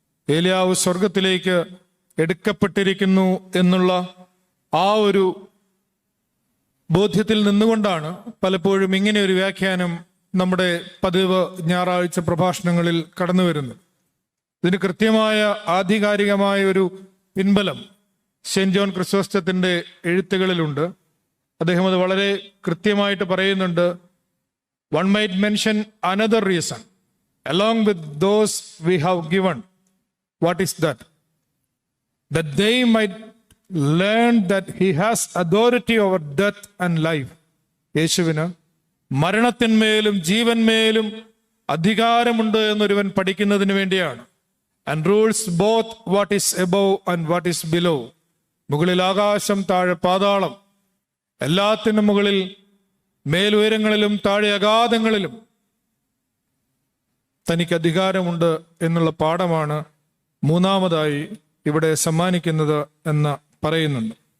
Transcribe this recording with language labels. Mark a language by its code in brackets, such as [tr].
[ml] ഏലിയാവ് സ്വർഗത്തിലേക്ക് എടുക്കപ്പെട്ടിരിക്കുന്നു എന്നുള്ള ആ ഒരു ബോധ്യത്തിൽ നിന്നുകൊണ്ടാണ് പലപ്പോഴും ഇങ്ങനെ ഒരു വ്യാഖ്യാനം നമ്മുടെ പതിവ് ഞായറാഴ്ച പ്രഭാഷണങ്ങളിൽ കടന്നു വരുന്നത്. ഇതിന് കൃത്യമായ ആധികാരികമായ ഒരു പിൻബലം സെന്റ് ജോൺ ക്രിസോസ്റ്റത്തിന്റെ എഴുത്തുകളിലുണ്ട്. അദ്ദേഹം അത് വളരെ കൃത്യമായിട്ട് പറയുന്നുണ്ട്. [en] One might mention another reason along with those we have given. What is that? That they might learn that he has authority over death and life. [ml] യേശുവിന് മരണത്തിന്മേലും ജീവന്മേലും അധികാരമുണ്ട് എന്നൊരുവൻ പഠിക്കുന്നതിന് വേണ്ടിയാണ്. [en] And rules both what is above and what is below. [ml] മുകളിൽ ആകാശം, താഴെ പാതാളം, എല്ലാത്തിനും മുകളിൽ മേലുയരങ്ങളിലും താഴെ അഗാധങ്ങളിലും തനിക്ക് അധികാരമുണ്ട് എന്നുള്ള പാഠമാണ് മൂന്നാമതായി ഇവിടെ സമ്മാനിക്കുന്നത് എന്ന് പറയുന്നുണ്ട്.